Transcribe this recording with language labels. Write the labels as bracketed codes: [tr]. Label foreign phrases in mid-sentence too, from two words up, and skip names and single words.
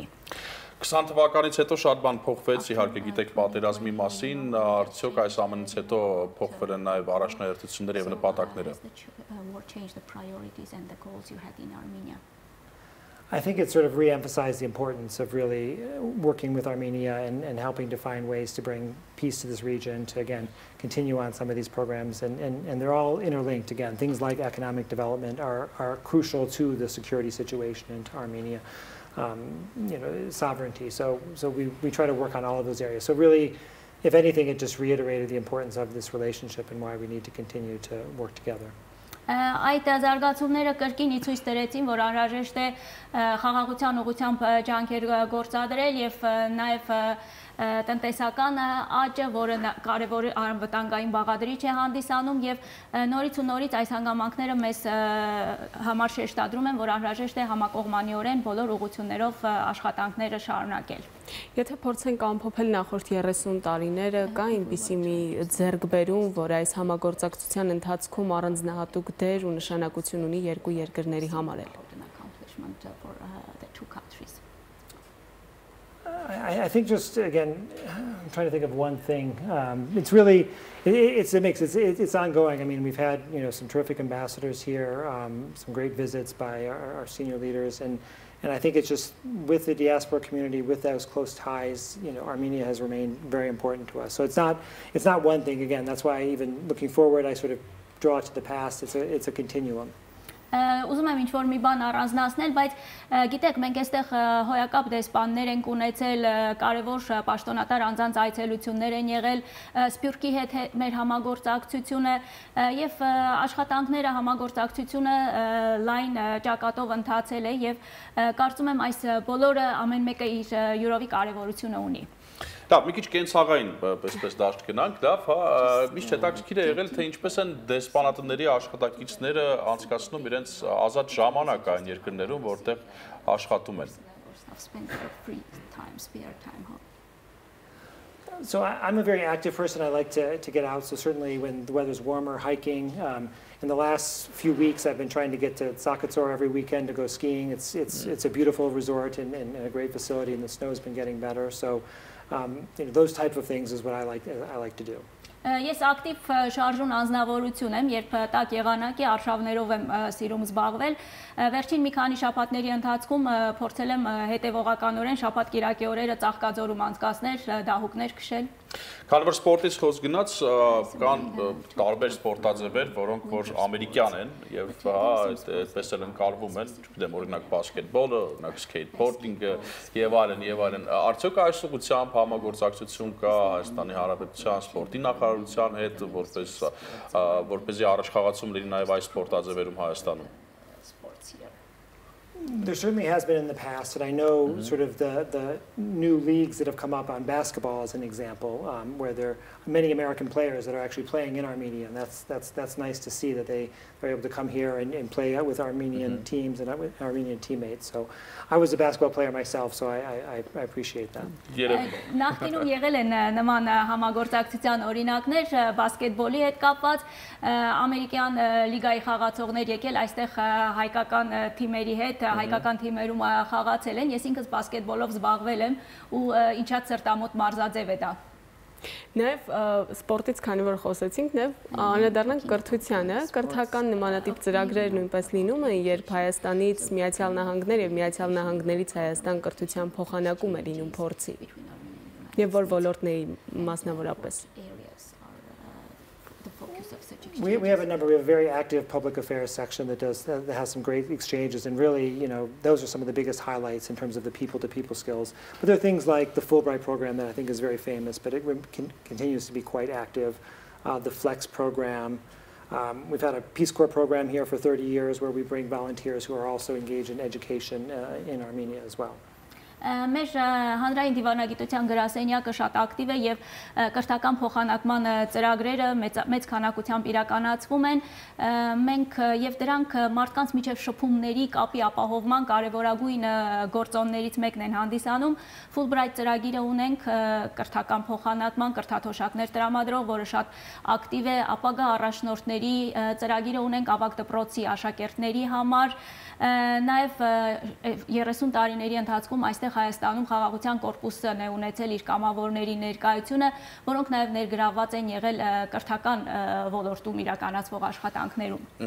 [hy] 20 թվականից հետո շատ բան փոխվեց, իհարկե գիտեք պատերազմի մասին, արդյոք այս ամենից հետո փոխվել են նաեւ առաջնահերթությունները եւ նպատակները։ [en] I think it sort of re-emphasized the importance of really working with Armenia and helping to find ways to bring peace to this region, to again continue on some of these programs, and they're all interlinked. Again, things like economic development are crucial to the security situation in Armenia, sovereignty. So we try to work on all of those areas. So really, if anything, it just reiterated the importance of this relationship and why we need to continue to work together. [hy] Այդ զարգացումները կրկին ցույց տվեցին, որ անհրաժեշտ է խաղաղության ուղղությամբ ջանքեր գործադրել եւ նաեւ տնտեսական աճը, որը կարևոր անվտանգային բաղադրիչ է հանդիսանում եւ նորից ու նորից այս հանգամանքները մեզ համար շեշտադրում են, որ անհրաժեշտ է համակողմանիորեն բոլոր ուղղություններով աշխատանքները շարունակել։ Եթե փորձենք ամփոփել նախորդ 30 տարիները, կա այնպիսի մի ձեռքբերում, որ այս համագործակցության ընթացքում առանձնահատուկ դեր ու նշանակություն ունի երկու երկրների համար էլ։ [en] I think just again, I'm trying to think of one thing. It's really, it's a mix. It's ongoing. I mean, we've had some terrific ambassadors here, some great visits by our senior leaders, and I think it's just with the diaspora community, with those close ties, Armenia has remained very important to us. So it's not one thing. Again, that's why even looking forward, I sort of draw to the past. It's a continuum. [hy] Ուզում եմ ինչ-որ մի բան առանձնացնել, բայց գիտեք, մենք այստեղ հոյակապ դեսպաններ ենք ունեցել, կարևոր պաշտոնատար անձանց այցելություններ են եղել, Սփյուռքի հետ մեր համագործակցությունը եւ աշխատանքները, համագործակցությունը լայն ճակատով ընթացել է եւ կարծում եմ այս բոլորը ամեն մեկը իր յուրովի կարևորությունը ունի։ Լավ, մի քիչ կենցաղային պես դաշտ գնանք, լավ, հա, միշտ հետաքրքիր է եղել, թե ինչպես են դեսպանատների աշխատակիցները անցկացնում իրենց ազատ ժամանակ այն երկրներում, որտեղ աշխատում են։ [en] So I'm a very active person. I like to get out. So certainly when the weather's warmer, hiking. In the last few weeks, I've been trying to get to Sakatsor every weekend to go skiing. It's a beautiful resort and a great facility, and the snow's been getting better. So those type of things is what I like to do. [hy] Ես ակտիվ շարժուն անձնավորություն եմ, երբ տաք եղանակի արշավներով եմ սիրում զբաղվել։ Վերջին մի քանի շաբաթների ընթացքում փորձել եմ հետևողականորեն շաբաթ-կիրակի օրերը Ծաղկաձորում անցկացնել, դահուկներ քշել։ Քանի որ սպորտից խոսք գնաց, կան տարբեր սպորտաձևեր, որոնք որ ամերիկյան են եւ այդպես էլ ընկալվում են, չգիտեմ, օրինակ բասկետբոլը, օրինակ սքեյթբորդինգը եւ այլն։ Արդյոք այս ուղղությամբ համագործակցություն կա Հայաստանի Հանրապետության սպորտի նախարարության հետ, որպեսզի առաջխաղացում լինի նաեւ այս սպորտաձևերում Հայաստանում։ [en] There certainly has been in the past, and I know sort of the new leagues that have come up on basketball as an example, where there are many American players that are actually playing in Armenia, and that's nice to see that they are able to come here and play with Armenian teams and with Armenian teammates. So I was a basketball player myself, so I appreciate that. [hy] Նախկինում եղել են նման համագործակցության օրինակներ բասկետբոլի հետ կապված, ամերիկյան լիգայի խաղացողներ եկել այստեղ հայկական թիմերի հետ հայկական թիմերում խաղացել են, ես ինքս բասկետբոլով զբաղվել եմ ու ինչած սրտամոտ մարզաձև է դա։ Նաև սպորտից քանի որ խոսեցինք, նաև անդրադառնանք կրթությանը, կրթական նմանատիպ ծրագրեր նույնպես լինում են, երբ Հայաստանից Միացյալ Նահանգներ եւ Միացյալ Նահանգներից Հայաստան կրթության փոխանակում է լինում փորձի։ Եվ որ ոլորտների մասնավորապես։ [en] We have a very active public affairs section that has some great exchanges, and really, those are some of the biggest highlights in terms of the people-to-people skills. But there are things like the Fulbright program that I think is very famous, but it continues to be quite active. The Flex program. We've had a Peace Corps program here for 30 years where we bring volunteers who are also engaged in education in Armenia as well. [hy] Մեր հանրային դիվանագիտության գրասենյակը շատ ակտիվ է եւ կրթական փոխանակման ծրագրերը մեծ քանակությամբ իրականացվում են։ Մենք եւ դրանք մարդկանց միջև շփումների կապի ապահովման կարեւորագույն գործոններից մեկն են հանդիսանում։ Fulbright ծրագիրը ունենք կրթական փոխանակման, կրթաթոշակներ տրամադրող, որը շատ ակտիվ է, ապագա առաջնորդների ծրագիրը ունենք ավագ դպրոցի աշակերտների համար։ Նաեւ 30 տարիների ընթացքում այստեղ Հայաստանում խաղաղության կորպուսն է ունեցել իր կամավորների ներկայությունը, որոնք նաև ներգրավված են եղել կրթական ոլորտում իրականացվող աշխատանքներում։